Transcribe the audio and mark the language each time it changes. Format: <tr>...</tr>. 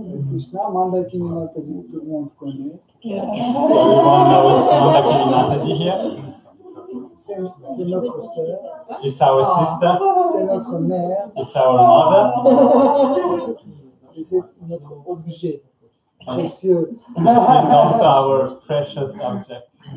<fr>Krishna, Mandakini Mataji, tout le monde connaît.</fr> <en>Everyone knows Mandakini Mataji here.</en> <fr>C'est notre sœur,</fr> <en>It's our sister.</en> <fr>c'est notre mère.</fr> <en>It's our mother.</en> <fr>Et c'est notre objet précieux.</fr> <en>It's also our precious object.</en>